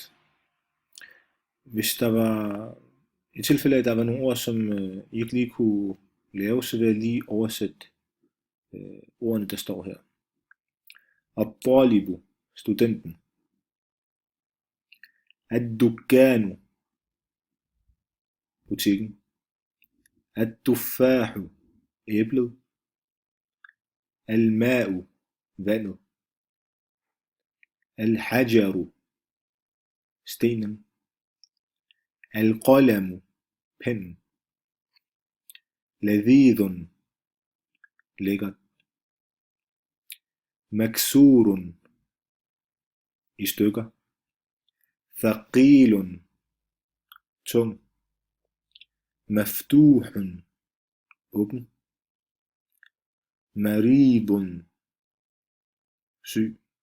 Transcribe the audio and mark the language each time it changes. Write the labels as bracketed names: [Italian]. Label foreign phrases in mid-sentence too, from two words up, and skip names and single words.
[Danish] Hvis der var i tilfælde af, at der var nogle ord, som I ikke lige kunne lave, så vil jeg lige oversætte ordene, der står her. At-talibu, studenten. Ad-dukkanu, butikken. At-tufahu, æblet. Al-ma'u, vandet. Al-hajaru, stenen. Al-qalamu, pennen. Ladidun, lækkert. Maksurun, i stykker. Thaqilun, tung. Maftuhun, åben. Maridun, syg.